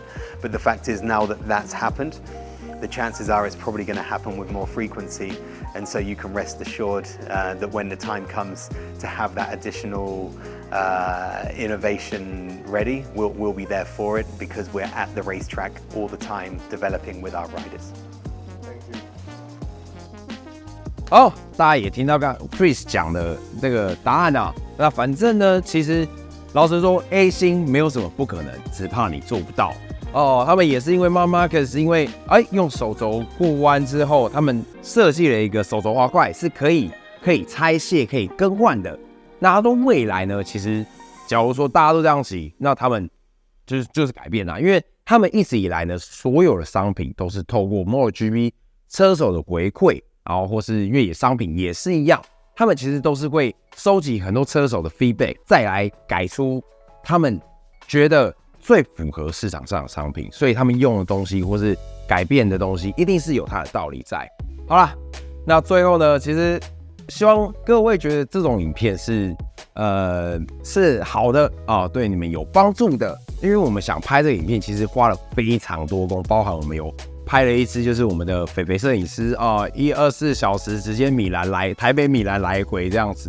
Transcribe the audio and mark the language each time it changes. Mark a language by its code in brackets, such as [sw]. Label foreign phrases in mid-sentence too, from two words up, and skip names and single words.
[en] But the fact is, now that that's happened, the chances are it's probably going to happen with more frequency. And so you can rest assured that when the time comes to have that additional innovation ready, we'll be there for it, because we're at the racetrack all the time developing with our riders. [zh] 大家也聽到剛 Chris 講的這個答案啊。那反正呢，其實老實說 ，A 星沒有什麼不可能，只怕你做不到哦。他們也是因為 Mark Marquez 因為用手肘過彎之後，他們設計了一個手肘滑塊，是可以拆卸、可以更換的。那他說未來呢，其實假如說大家都這樣騎，那他們就是改變啦，因為他們一直以來呢，所有的商品都是透過 MotoGP 車手的回饋，然後或是越野商品也是一樣，他們其實都是會收集很多車手的 feedback， 再來改出他們覺得最符合市場上的商品，所以他們用的東西或是改變的東西，一定是有它的道理在。好啦，那最後呢，其實希望各位覺得這種影片是好的啊，對你們有幫助的。因為我們想拍這個影片，其實花了非常多工，包含我們有拍了一支就是我們的肥肥攝影師124小時直接台北米蘭來回這樣子。